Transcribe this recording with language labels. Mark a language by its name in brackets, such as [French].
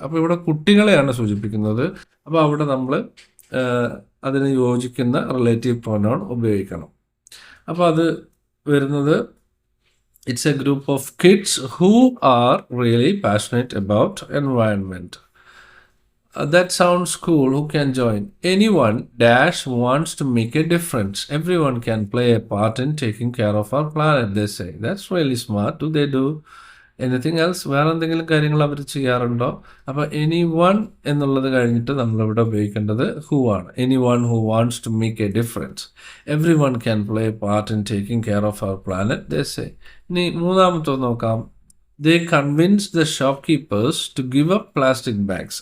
[Malayalam] അപ്പോൾ ഇവിടെ കുട്ടികളെയാണ് സൂചിപ്പിക്കുന്നത്. അപ്പോൾ അവിടെ നമ്മൾ അതിന് യോജിക്കുന്ന റിലേറ്റീവ് പ്രൊനൗൺ ഉപയോഗിക്കണം. അപ്പോൾ അത് വരുന്നത്, [English] It's a group of kids who are really passionate about environment. That sounds cool. Who can join? Anyone dash wants to make a difference. Everyone can play a part in taking care of our planet, they say. That's really smart. Do they do anything else? [Malayalam] വേറെ എന്തെങ്കിലും കാര്യങ്ങൾ അവർ ചെയ്യാറുണ്ടോ? അപ്പോൾ [English] anyone [Malayalam] എന്നുള്ളത് കഴിഞ്ഞിട്ട് നമ്മളിവിടെ ഉപയോഗിക്കേണ്ടത് who ആണ്. [English] Anyone who wants to make a difference. Everyone can play part in taking care of our planet, they say. [Malayalam] ഇനി മൂന്നാമത്തെ നോക്കാം. [English] They convince the shopkeepers to give up plastic bags.